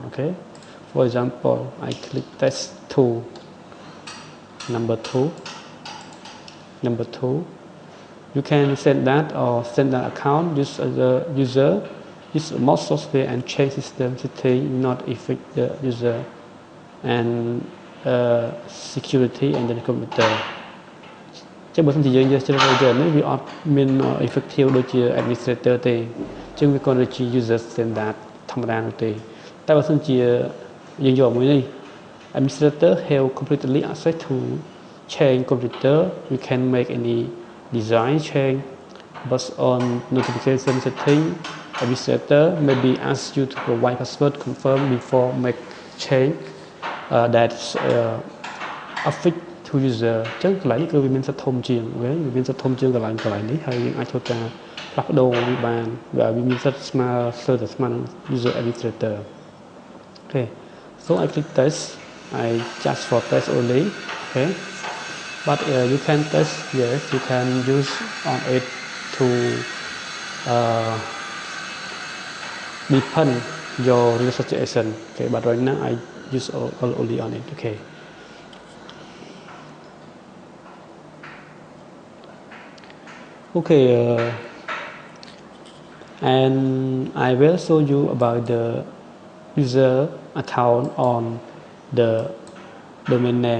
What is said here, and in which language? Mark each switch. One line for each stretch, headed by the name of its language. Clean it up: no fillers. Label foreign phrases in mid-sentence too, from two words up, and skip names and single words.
English: Okay, for example, I click test 2 number 2 you can set that or send that account use the user use most software and change system setting not affect the user and security and the computer
Khmer: ចឹងបើសិនជាយើងយកជ្រើសរើស user នេះវាអត់មាន effective ដូចជា administrator ទេចឹងវាគ្រាន់តែជា
English: user standard
Khmer: ធម្មតានោះទេតែបើសិនជាយើងយកមួយនេះ
English: administrator have completely access to change computer you can make any design change based on notification setting administrator maybe ask you to provide password confirm before make change that affect to user
Khmer: ចឹងកន្លែងនេះគឺវាមានសិទ្ធិធំជាងវាមានសិទ្ធិធំជាងកន្លែងនេះហើយយើងអាចធ្វើការផ្លាស់ប្ដូរវាបានវាមានសិទ្ធិស្មើនឹង
English: user administrator okay so I click test I just for test only okay but you can test yes you can use on it to depend your real situation okay but right now I use only on it okay okay and I will show you about the user account on the domain name.